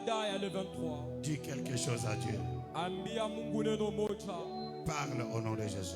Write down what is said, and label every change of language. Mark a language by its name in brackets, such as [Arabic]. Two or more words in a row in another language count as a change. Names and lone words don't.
[French] Isaya le 23. Dis quelque chose à Dieu. [Swahili] Ambia Mungu neno moja. [French] Parle au nom de Jésus.